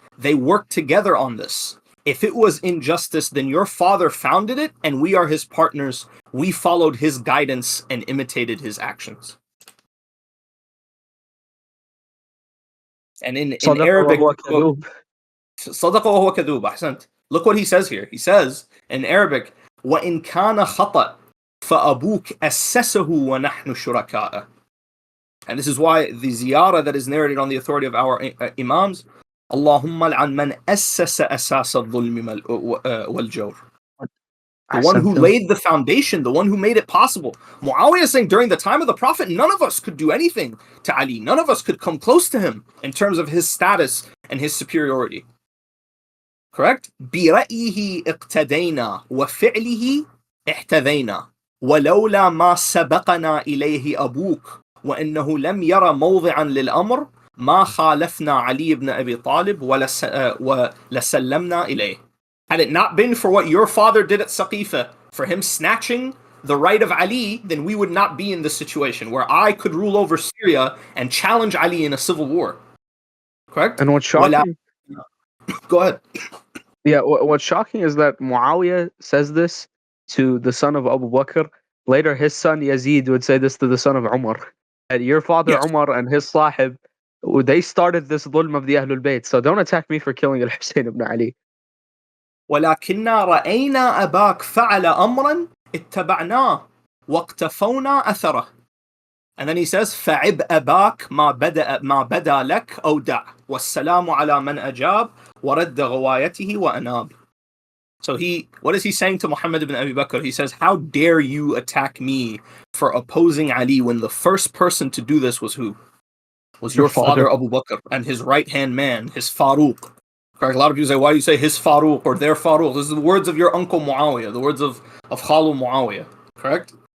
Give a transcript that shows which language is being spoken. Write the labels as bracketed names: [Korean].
[English] They worked together on this. If it was injustice, then your father founded it, and we are his partners. We followed his guidance and imitated his actions. And in Arabic, [Arabic] صدق وهو كذوب. أحسنت. [English] Look what he says here. He says in Arabic, [Arabic] وَإِنْ كَانَ خَطَأ فَأَبُوكَ أَسَّسَهُ وَنَحْنُ شُرَكَاءَ. [English] And this is why the ziyarah that is narrated on the authority of our imams, [Arabic] Allahumma al'an man assasa asas al-dhulmi wal-jawr. [English] The one who laid the foundation, the one who made it possible. Muawiyah is saying during the time of the Prophet, none of us could do anything to Ali. None of us could come close to him in terms of his status and his superiority. Correct? [Arabic] بِرَأْيِهِ اقْتَدَيْنَا وَفِعْلِهِ احْتَذَيْنَا وَلَوْلَا مَا سَبَقَنَا إِلَيْهِ أَبُوكَ وَإِنَّهُ لَمْ يَرَ مَوْضِعًا لِلْأَمْرِ ما خالفنا علي ibn Abi Talib وَلَسَلَّمْنَا إِلَيْهِ. [English] Had it not been for what your father did at Saqifa, for him snatching the right of Ali, then we would not be in this situation where I could rule over Syria and challenge Ali in a civil war. Correct? And what's shocking? Go ahead. Yeah, what's shocking is that Muawiyah says this to the son of Abu Bakr. Later, his son Yazid would say this to the son of Umar. And your father Umar and his sahib, they started this dhulm of the Ahlul Bayt. So don't attack me for killing al-Hussein ibn Ali. [Arabic] ولكننا رأينا أباك فعل أمرا اتبعناه واقتفونا أثره. [English] And then he says [Arabic] فعب أباك ما بدا لك أو دع والسلام على من أجاب ورد غوايته وأناب. [English] So what is he saying to Muhammad ibn Abi Bakr? He says, how dare you attack me for opposing Ali when the first person to do this was who? Was your father Abu Bakr and his right-hand man, his Faruq. Correct? A lot of people say, why do you say his Faruq or their Faruq? This is the words of your uncle Muawiyah, the words of Khalu Muawiyah. Correct?